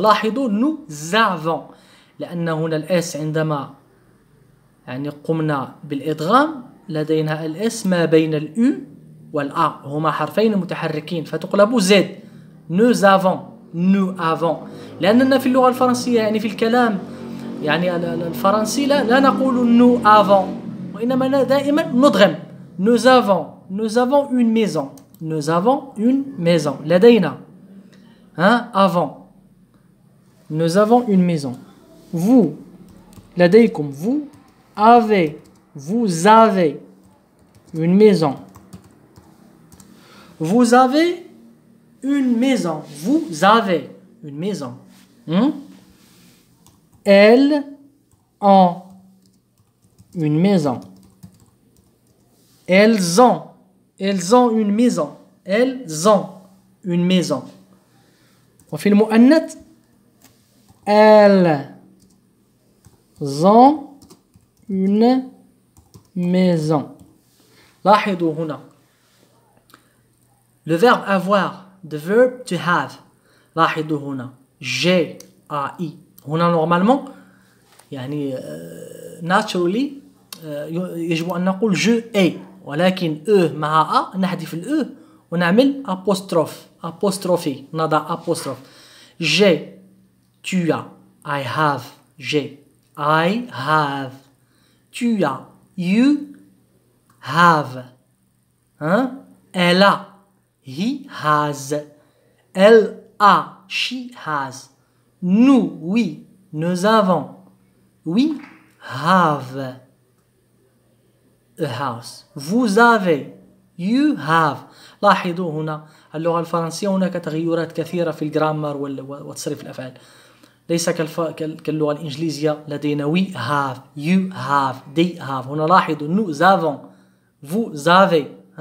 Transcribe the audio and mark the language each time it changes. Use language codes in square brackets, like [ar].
[ar] لاحظوا [fr] nous avons، [ar] لأن هنا الاس عندما يعني قمنا بالإدغام لدينا الاس ما بين الأو والأ، هما حرفين متحركين فتقلب زد. [fr] nous avons، [ar] لأننا في اللغة الفرنسية يعني في الكلام يعني الفرنسي لا نقول nous avons، وإنما دائما ندغم. [fr] nous avons une maison، nous avons une maison. [ar] لدينا [fr] avant nous avons une maison. Vous, [ar] لديكم, [fr] vous avez une maison. Vous avez une maison. Vous avez une maison. Elles ont une maison. Elles ont une maison. Elles ont une maison. [ar] وفي المؤنث [fr] elles ont une maison. [ar] لاحظوا هنا [fr] le verbe avoir, [en] the verb to have. [ar] لاحظوا هنا [fr] j'ai, ai. [ar] هنا [fr] normalement [ar] يعني [en] naturally [ar] يجب أن نقول [fr] je ai، [ar] ولكن مع نحذف ونعمل apostrophe، نضع apostrophe. [fr] j'ai, tu as, [en] I have, [fr] j'ai, I have. Tu as, [en] you have. [fr] Elle a, [en] he has. [fr] Elle a, [en] she has. [fr] Nous, oui, nous avons. [en] We have a house. [fr] Vous avez. [en] You have. [ar] لاحظوا هنا اللغة الفرنسية هناك تغيرات كثيرة في الجرامر وتصريف الأفعال. ليس كاللغة الإنجليزية لدينا [en] we have, you have, they have. [ar] هنا لاحظوا [fr] nous avons, vous avez.